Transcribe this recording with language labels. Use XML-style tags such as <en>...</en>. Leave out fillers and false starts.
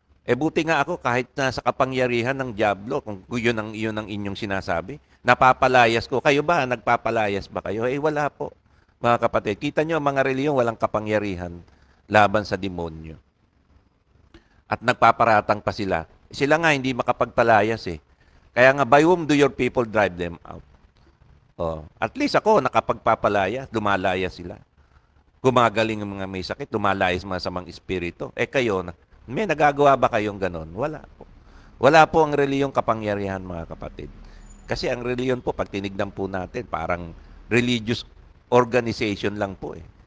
<tl>Buti nga ako kahit nasa kapangyarihan ng dyablo, kung yun ang inyong sinasabi, napapalayas ko. Kayo ba, nagpapalayas ba kayo? Wala po, mga kapatid. Kita nyo, mga reliyon walang kapangyarihan laban sa demonyo. At nagpaparatang pa sila. Sila nga hindi makapagpalayas eh. Kaya nga,</tl> <en>by whom do your people drive them out?</en> <tl>At least ako, nakapagpapalaya, lumalaya sila. Gumagaling ang mga may sakit, lumalayas mga samang espiritu. Kayo, may nagagawa ba kayong ganon? Wala po. Wala po ang reliyong kapangyarihan, mga kapatid. Kasi ang reliyon po, pag tinignan po natin, parang religious organization lang po eh.</tl>